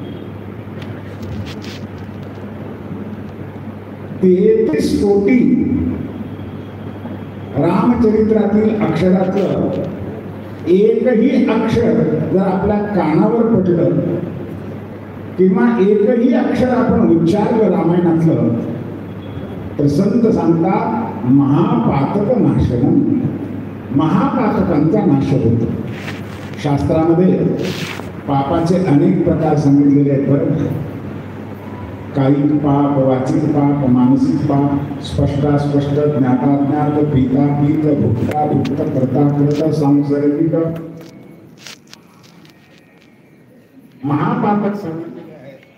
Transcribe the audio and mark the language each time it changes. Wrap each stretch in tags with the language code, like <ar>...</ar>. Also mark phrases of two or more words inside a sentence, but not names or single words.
<mr>33 कोटी रामचरित्रातील अक्षराचं एकही अक्षर जर आपल्या कानावर पडलं किंवा एकही अक्षर आपण उच्चारलं रामायणातलं तर संत सांगतात</mr> <sa>महापातक नाशनम।</sa> <mr>महापातकांचा नाश होतो। शास्त्रामध्ये पापाचे अनेक प्रकार सांगितलेले आहेत। बरं, कायिक पाप, वाचिक पाप, मानसिक पाप, स्पष्टास्पष्ट, ज्ञाताज्ञात, पीता पीत, भुक्ता भुक्त, कर्ता कृत, सांसर्गिक महापातक सांगितलेले आहेत।</mr>